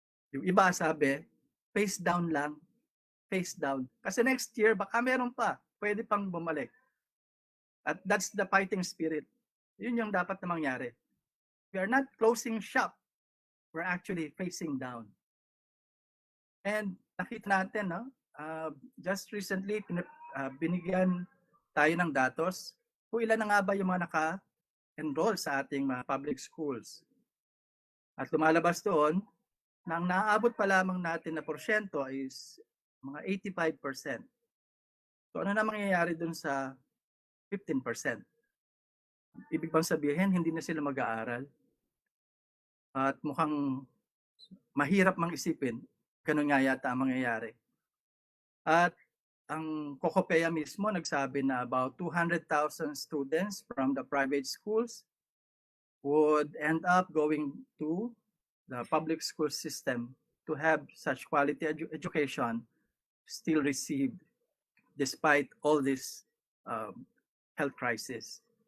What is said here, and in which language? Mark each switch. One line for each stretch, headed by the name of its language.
Filipino: Yung iba sabi, face down lang, face down. Kasi next year, baka meron pa, pwede pang bumalik. At
English: that's the fighting spirit.
Filipino: Yun yung dapat na mangyari.
English: We are not closing shop, we're actually facing down.
Filipino: And nakita natin,
English: just recently,
Filipino: binigyan tayo ng datos kung ilan na nga ba yung mga naka-enroll sa ating mga public schools. At lumalabas doon, na ang naaabot pa lamang natin na porsyento is mga 85%. So ano na mangyayari doon sa 15%? Ibig bang sabihin, hindi na sila mag-aaral? At mukhang mahirap mang isipin, ganun nga yata ang mangyayari. At ang Kokopeya mismo nagsabi na
English: about 200,000 students from the private schools would end up going to the public school system to have such quality education still received despite all this health crisis.